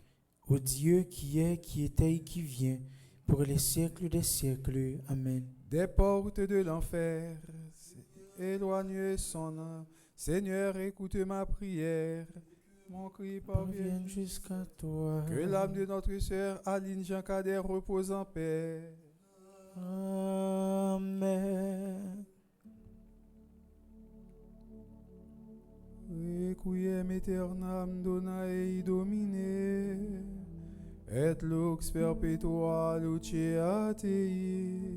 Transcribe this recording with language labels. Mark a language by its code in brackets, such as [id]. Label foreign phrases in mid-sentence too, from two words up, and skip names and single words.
[fr] Au Dieu qui est, qui était et qui vient, pour les siècles des siècles. Amen. Des portes de l'enfer, éloigne son âme. Seigneur, écoute ma prière. Mon cri parvient jusqu'à toi. Que l'âme de notre sœur Aline Jean Cadet repose en paix. Amen. [la] Requiem aeternam dona ei Domine, et lux perpetua luceat ei.